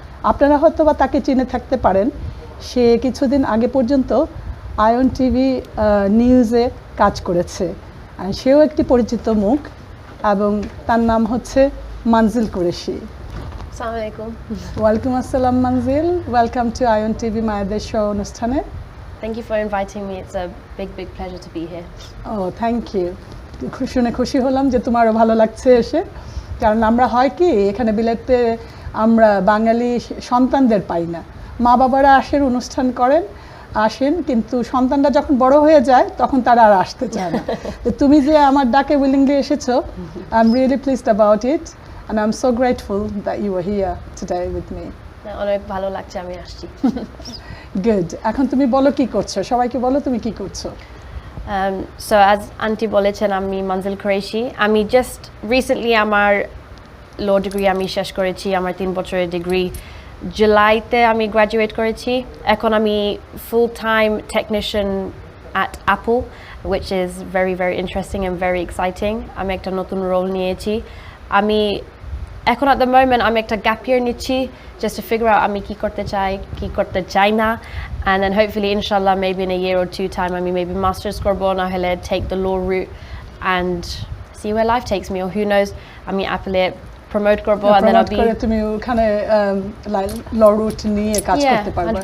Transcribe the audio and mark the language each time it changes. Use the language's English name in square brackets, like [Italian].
[Bangla] আপনারা হয়তো বা তাকে চিনে থাকতে পারেন। সে কিছুদিন আগে পর্যন্ত আয়ন টিভি নিউজে কাজ করেছে। সেও একটি পরিচিত মুখ এবং তার নাম হচ্ছে মানজিল কুরেশি। আসসালামু আলাইকুম। ওয়ালাইকুম আসসালাম মানজিল, ওয়েলকাম টু আয়ন টিভি মায়েদের শো অনুষ্ঠানে। [English] Thank you for inviting me. It's a big pleasure to be here. ও thank you. [Bangla] শুনে খুশি হলাম যে তোমারও ভালো লাগছে এসে, কারণ আমরা হয় কি এখানে বিলেতে আমরা বাঙালি সন্তানদের পাই না। মা বাবারা আসেন, অনুষ্ঠান করেন, আসেন, কিন্তু সন্তানরা যখন বড় হয়ে যায় তখন তারা আর আসতে চায় না। তো তুমি যে আমার ডাকে উইলিংলি এসেছো, [English] I am really pleased about it and I am so grateful that you are here today with me. [Bangla] অনেক ভালো লাগছে, আমি আসছি। [English] Good. [Bangla] এখন তুমি বলো কি করছো, সবাইকে বলো তুমি কি করছো। [English] So as auntie [Bangla] বলেছেন, আমি মঞ্জিল কুরাইশি। আমি জাস্ট রিসেন্টলি আমার ল ডিগ্রি আমি শেষ করেছি, আমার 3 বছরের ডিগ্রি। জুলাইতে আমি গ্র্যাজুয়েট করেছি। এখন আমি full time technician [English] at Apple, which is very very interesting and very exciting. [Bangla] আমি একটা নতুন রোল নিয়েছি। আমি এখন [English] at the moment [Bangla] আমি একটা গ্যাপ ইয়ার নিচ্ছি, [English] just to figure out [Bangla] আমি কি করতে চাই, কি করতে চাই না, [English] and then hopefully inshallah maybe in a year or two time আমি maybe masters [Bangla] করব, না হলে [English] take the law route and see where life takes me, or who knows আমি Apple promote করব and then I'll be [Bangla] করে তুমি ওখানে ল root নিয়ে কাজ করতে পারবে।